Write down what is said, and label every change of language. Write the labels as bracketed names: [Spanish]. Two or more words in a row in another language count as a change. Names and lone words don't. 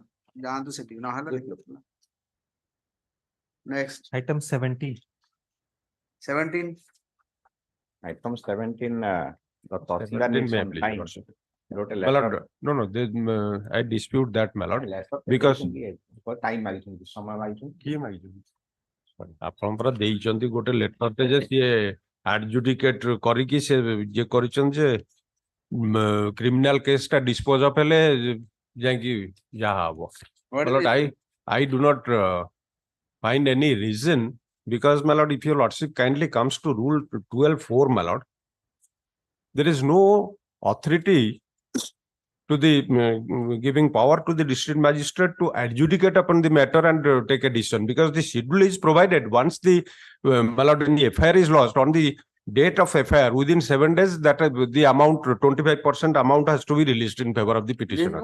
[English] Down to setting. Now, next. Item 17. 17. Item 17, the 17 Tahsildar needs may some please, time. Your Worship. Wrote a My letter. lord, no, I dispute that, my lord, Letter because for time [Odia] ମାଗିଛନ୍ତି, ସମୟ ମାଗିଛନ୍ତି। କିଏ ମାଗିଛନ୍ତି? ଆପଣ ପରା ଦେଇଛନ୍ତି ଗୋଟେ ଲେଟରଟେ ଯେ ସିଏ ଆଡଜୁଡିକେଟ କରିକି ସେ ଇଏ କରିଛନ୍ତି ଯେ [English] criminal case [Odia] ଟା [English] dispose of [Odia] ହେଲେ ଯାଇକି ଯାହା ହବ। [English] My lord, I do not find any reason, because my lord, if your lordship kindly comes to rule 12(4), my lord, there is no authority to the giving power to the district magistrate to adjudicate upon the matter and take a decision, because the schedule is provided once the my lord, the FIR is lodged on the date of FIR, within 7 days, that the amount 25% amount has to be released in favor of the petitioner.